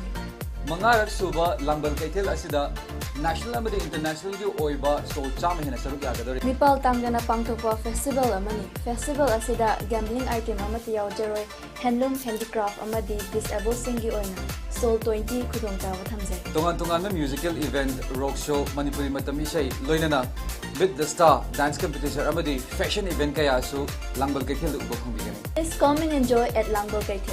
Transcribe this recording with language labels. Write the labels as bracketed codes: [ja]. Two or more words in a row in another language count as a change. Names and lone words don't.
[mni] Mangarak suba langbal kakil asida national amadi international gi oiba so chama hena saruk yagadore. Nipal tangana pangthokpa festival amani. Festival asida [en] gambling item [mni] amati yawjaroi [en] handloom handicraft [mni] amadi disabled singi oina Soul 20 khudong tawa thamjai. Tongan na [en] musical event rock show [mni] Manipuri matam isai loinana [en] with the star dance competition [mni] amadi [en] fashion event [mni] kaya su langbal kakil ubo khongbigani. [en] Please come and enjoy at Langbal Kakil.